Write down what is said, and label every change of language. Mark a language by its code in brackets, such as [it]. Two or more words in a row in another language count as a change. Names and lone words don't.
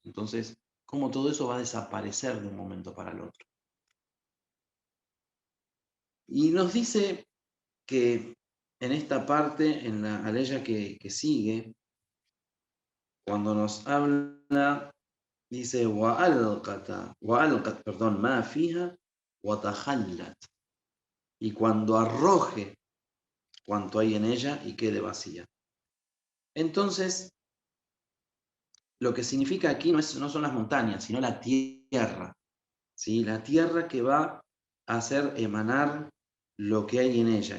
[es] Entonces, cómo todo eso va a desaparecer de un momento para el otro. Y nos dice que en esta parte, en la aleya que sigue, cuando nos habla, dice, [ar] وَأَلْقَتْ, perdón, مَا فِيهَا وَتَخَلَّتْ. [es] Y cuando arroje cuanto hay en ella y quede vacía. Entonces, lo que significa aquí no son las montañas, sino la tierra, ¿sí? La tierra que va a hacer emanar lo que hay en ella.